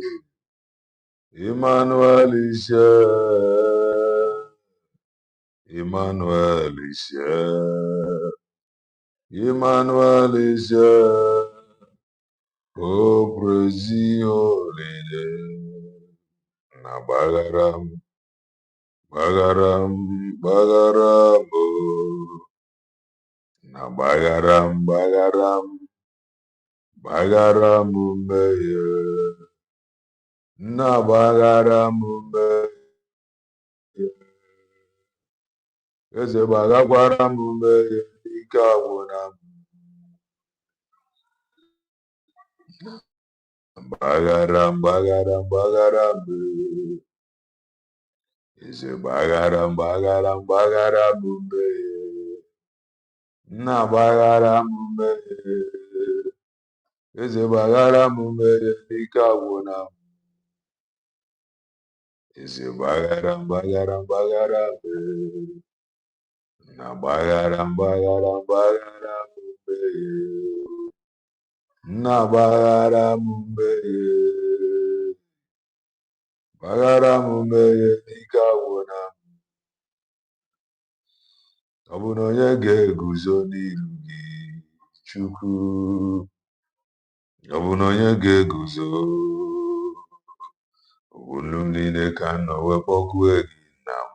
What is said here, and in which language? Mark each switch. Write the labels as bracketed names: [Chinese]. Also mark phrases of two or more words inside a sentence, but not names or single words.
[English] Emmanuel is here. Emmanuel is here. Emmanuel is here. Oh, praise His holy name. [Igbo] Na bagaram, bagaram, bagaram, oh. Na bagaram, bagaram, bagaram, umeye. Na bagaram, umeye. Eze bagakwaram, umeye. Ike agwụna m. Bagaram, bagaram, bagaram, eh. Eze bagaram, bagaram, bagaram, umeye. Na bagaram, umeye. Eze bagaram, umeye. Ike agwụna m. Eze bagaram, bagaram, bagaram, eh. Na bagaram, bagaram, bagaram, umeye. Na bagaram, umeye. Bagaram, umeye. Ike agwụna m. Ọ bụ na onye ga-eguzo n'iru gị, Chukwu. Ọ bụ na onye ga-eguzo. Ọ bụ olu m niile ka m nọ wee kpọkue gị nna m.